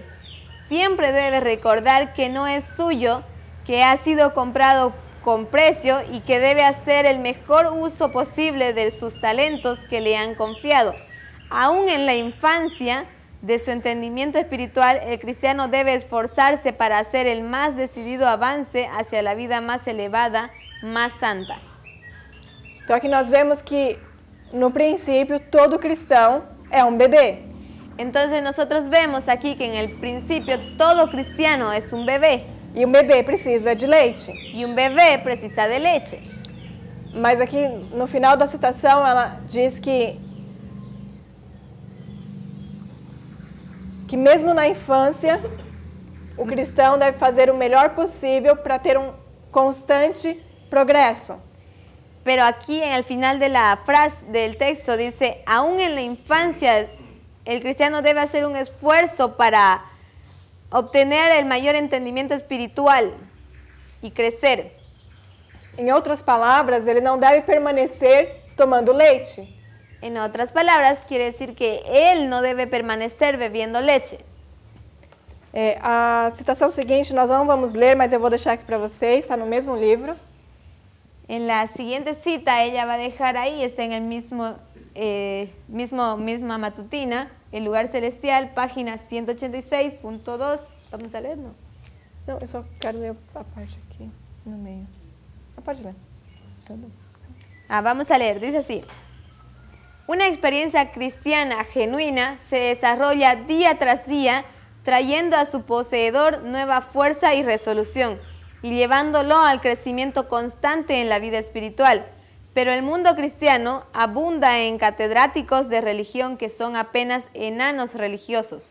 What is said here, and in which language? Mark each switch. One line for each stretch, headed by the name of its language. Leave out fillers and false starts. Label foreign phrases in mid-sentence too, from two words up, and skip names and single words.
Spanish: Siempre debe recordar que no es suyo, que ha sido comprado con precio y que debe hacer el mejor uso posible de sus talentos que le han confiado. Aún en la infancia de su entendimiento espiritual, el cristiano debe esforzarse para hacer el más decidido avance hacia la vida más elevada, más santa.
Portuguese: Então aqui nós vemos que no princípio todo cristão é um bebê.
Spanish: Entonces nosotros vemos aquí que en el principio todo cristiano es un bebé.
Portuguese: E um bebê precisa de leite.
Spanish: Y un bebé precisa de leche.
Portuguese: Mas aqui no final da citação ela diz que mesmo na infância o cristão deve fazer o melhor possível para ter um constante progresso.
Spanish: Pero aquí en el final de la frase del texto dice, aún en la infancia el cristiano debe hacer un esfuerzo para obtener el mayor entendimiento espiritual y crecer.
Portuguese: Em outras palavras, ele não deve permanecer tomando leite.
Spanish: En otras palabras, quiere decir que él no debe permanecer bebiendo leche.
Portuguese: A citação seguinte nós não vamos ler, mas eu vou deixar aqui para vocês, está no mesmo livro.
Spanish: En la siguiente cita ella va a dejar ahí, está en el misma matutina, el lugar celestial, página 186.2. Vamos a leer, ¿no?
Portuguese: Não, eu só quero ler a parte aqui no meio. A parte lá. Tudo.
Spanish: Vamos a leer, dice así. Una experiencia cristiana genuina se desarrolla día tras día, trayendo a su poseedor nueva fuerza y resolución, y llevándolo al crecimiento constante en la vida espiritual. Pero el mundo cristiano abunda en catedráticos de religión que son apenas enanos religiosos.